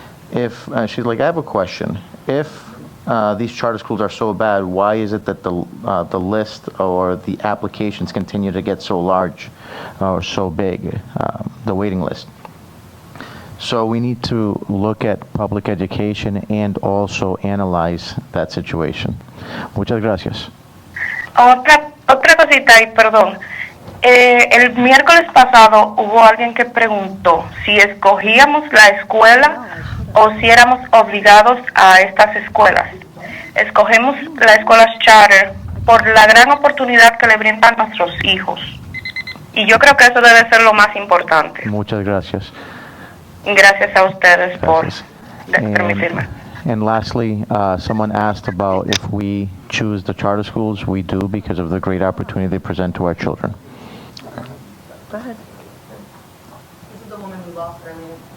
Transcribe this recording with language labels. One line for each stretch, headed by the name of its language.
English: If she's like, I have a question. If these charter schools are so bad, why is it that the list or the applications continue to get so large or so big, the waiting list? So we need to look at public education and also analyze that situation.
Spanish: Muchas gracias. Otra cosita ahí, perdón. El miércoles pasado hubo alguien que preguntó si escogíamos la escuela o si éramos obligados a estas escuelas. Escogemos las escuelas charter por la gran oportunidad que le brindan a nuestros hijos. Y yo creo que eso debe ser lo más importante. Muchas gracias. Gracias a ustedes Gracias. por permitirme.
English: And lastly, someone asked about if we choose the charter schools. We do, because of the great opportunity they present to our children. Go ahead. This is the woman who lost earlier.